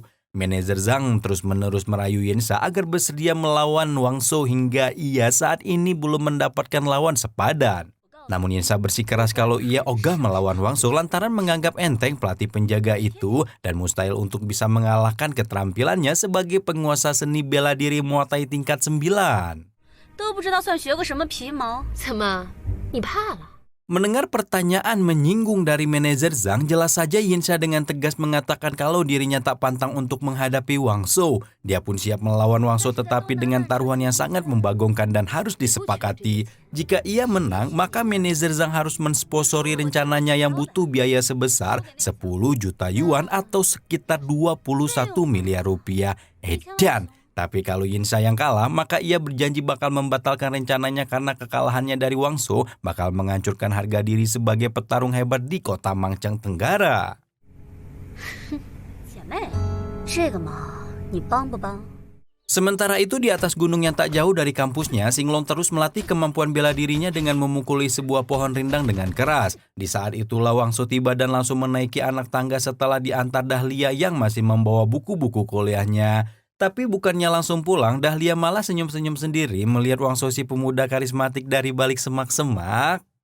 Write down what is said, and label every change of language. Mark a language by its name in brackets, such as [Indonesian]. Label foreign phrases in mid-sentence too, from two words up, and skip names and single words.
[Indonesian] Manajer Zhang terus-menerus merayu Yin Sha agar bersedia melawan Wang Shou hingga ia saat ini belum mendapatkan lawan sepadan. Namun Yin Sha bersikeras kalau ia ogah melawan Wang Shou lantaran menganggap enteng pelatih penjaga itu dan mustahil untuk bisa mengalahkan keterampilannya sebagai penguasa seni bela diri Muay Thai tingkat 9. [Chinese] 都不知道算学个什么皮毛？怎么，你怕了？ [Indonesian] Mendengar pertanyaan menyinggung dari manajer Zhang, jelas saja Yin Sha dengan tegas mengatakan kalau dirinya tak pantang untuk menghadapi Wang Shou. Dia pun siap melawan Wang Shou tetapi dengan taruhan yang sangat membagongkan dan harus disepakati. Jika ia menang, maka manajer Zhang harus mensponsori rencananya yang butuh biaya sebesar 10 juta yuan atau sekitar 21 miliar rupiah. Edan! Tapi kalau Yin Sha yang kalah, maka ia berjanji bakal membatalkan rencananya karena kekalahannya dari Wang Shou bakal menghancurkan harga diri sebagai petarung hebat di kota Mangchang Tenggara. [Chinese] 姐妹，这个嘛，你帮不帮？ [Indonesian] Sementara itu di atas gunung yang tak jauh dari kampusnya, Xinglong terus melatih kemampuan bela dirinya dengan memukuli sebuah pohon rindang dengan keras. Di saat itulah Wang Shou tiba dan langsung menaiki anak tangga setelah diantar Dahlia yang masih membawa buku-buku kuliahnya. Tapi bukannya langsung pulang, Dahlia malah senyum-senyum sendiri melihat Wang Shou si pemuda karismatik dari balik semak-semak.